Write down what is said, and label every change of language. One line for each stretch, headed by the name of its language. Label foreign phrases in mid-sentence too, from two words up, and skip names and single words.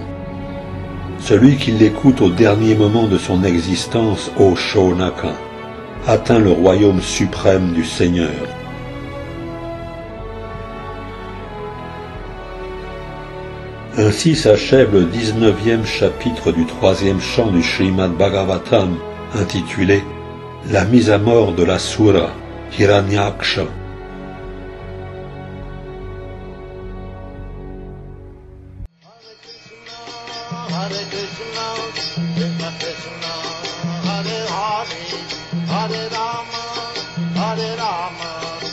French: Celui qui l'écoute au dernier moment de son existence, ô Shonaka, atteint le royaume suprême du Seigneur. Ainsi s'achève le 19e chapitre du 3e chant du Srimad Bhagavatam, intitulé « La mise à mort de l'Asura, Hiranyaksha ». Hare Krishna, Krishna Krishna, Hare Hare, Hare Rama,